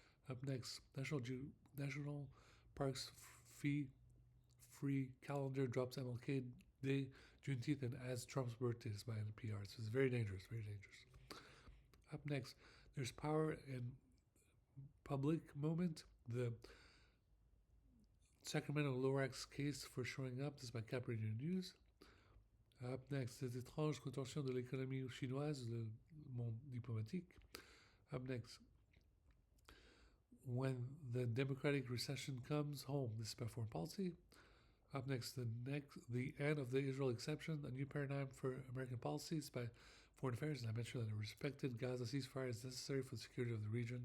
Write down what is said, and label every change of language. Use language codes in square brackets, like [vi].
[en] Up next, National Parks free calendar drops MLK Day, Juneteenth, and adds Trump's birthdays by NPR. So it's very dangerous, very dangerous. Up next, there's power in public moment. The Sacramento Lorax case for showing up. This is by Cap Radio News. Up next, [fr] les étranges contorsions de l'économie chinoise, le monde diplomatique. [en] Up next, when the democratic recession comes home. This is by Foreign Policy. Up next, the end of the Israel exception, a new paradigm for American policies by Foreign Affairs. And I mentioned that a respected Gaza ceasefire is necessary for the security of the region.